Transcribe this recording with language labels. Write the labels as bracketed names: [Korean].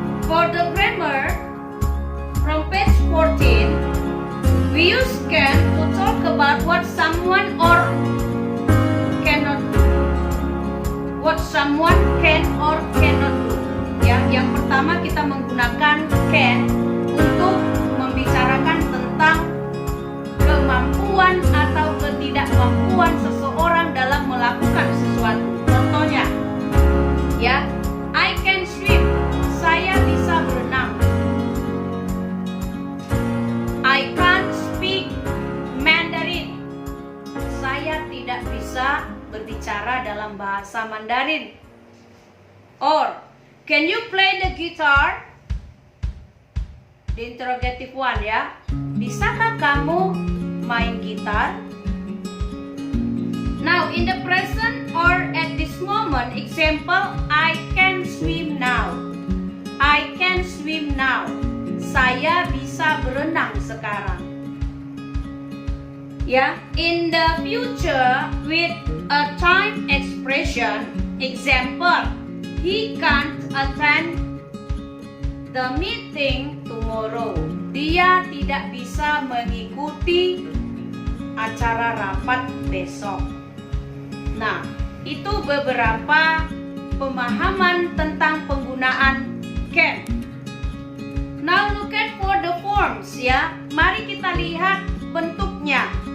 [English] For the grammar, from page 14, we use can to talk about what someone or cannot do. What someone can or cannot do. [Indonesian] Yang pertama kita menggunakan can untuk membicarakan tentang kemampuan atau ketidakmampuan seseorang dalam melakukan sesuatu. [English] Contohnya, I can swim. [Indonesian] Saya bisa berenang. [English] I can't speak Mandarin. [Indonesian] Saya tidak bisa berbicara dalam bahasa Mandarin. [English] Or, can you play the guitar? The interrogative one, [Indonesian] Bisakah kamu main gitar? [English] Now, in the present or at this moment, example, I can swim now. I can swim now. [Indonesian] Saya bisa berenang sekarang. [English] In the future with a time expression, example, he can't attend the meeting tomorrow. [Indonesian] Dia tidak bisa mengikuti acara rapat besok. Nah, itu beberapa pemahaman tentang penggunaan can. [English] Now look at for the forms, [Indonesian] Mari kita lihat bentuknya.